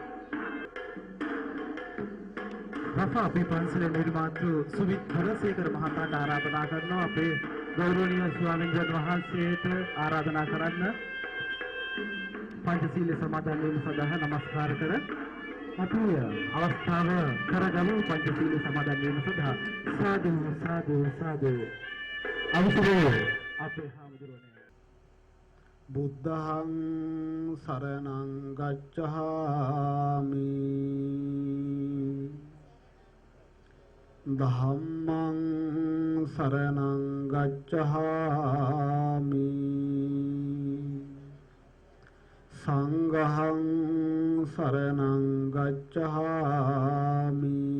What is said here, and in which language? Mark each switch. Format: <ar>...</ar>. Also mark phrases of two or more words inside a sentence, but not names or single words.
<si>රෆා අපේ පන්සලේ නිර්මාතෘ සුවිත් හරසේකර මහතාට ආරාධනා කරනවා අපේ ගෞරවනීය ස්වාමීන් වහන්සේට ආරාධනා කරන්න පංචශීල සමාදන් වීම සඳහා නමස්කාර කර අපි අවස්ථාව කරගමු පංචශීල සමාදන් වීම සඳහා. සාදු සාදු සාදු. අවසරයි අපේ හාමුදුරුවනේ.</si> <pi>බුද්ධං සරණං ගච්ඡාමි ධම්මං සරණං ගච්ඡාමි සංඝං සරණං ගච්ඡාමි</pi>